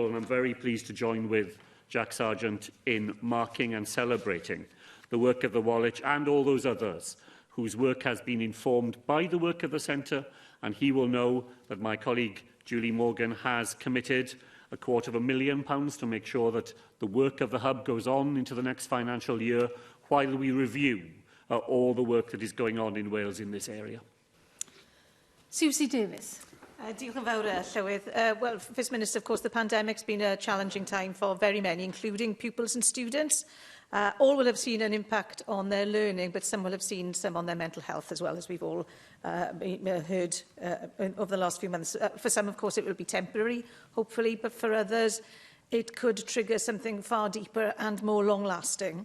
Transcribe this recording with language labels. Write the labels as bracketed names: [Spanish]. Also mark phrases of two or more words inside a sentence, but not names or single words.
[English] And I'm very pleased to join with Jack Sargeant in marking and celebrating the work of the Welsh and all those others whose work has been informed by the work of the Centre, and he will know that my colleague Julie Morgan has committed £250,000 to make sure that the work of the Hub goes on into the next financial year while we review all the work that is going on in Wales in this area. Susie Davies. [Welsh] Diolch yn fawr, Llywydd. [English] Well, First Minister, of course, the pandemic's been a challenging time for very many, including pupils and students. All will have seen an impact on their learning, but some will have seen some on their mental health as well, as we've all heard over the last few months. For some, of course, it will be temporary, hopefully, but for others, it could trigger something far deeper and more long-lasting.